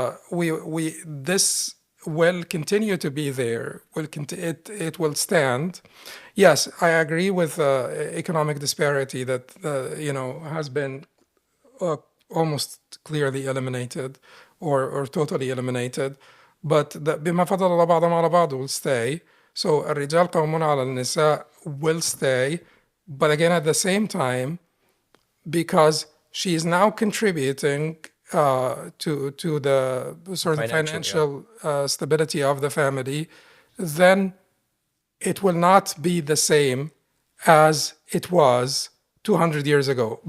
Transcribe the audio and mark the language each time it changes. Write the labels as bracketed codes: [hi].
[en] This will continue to be there. It will stand. Yes, I agree with economic disparity that has been almost clearly eliminated or totally eliminated. But [ar] بما فضل الله بعضهم على بعض [en] will stay. So [ar] الرجال قوامون على النساء [en] will stay, but again at the same time, because she is now contributing to the sort of financial stability of the family, then it will not be the same as it was 200 years ago.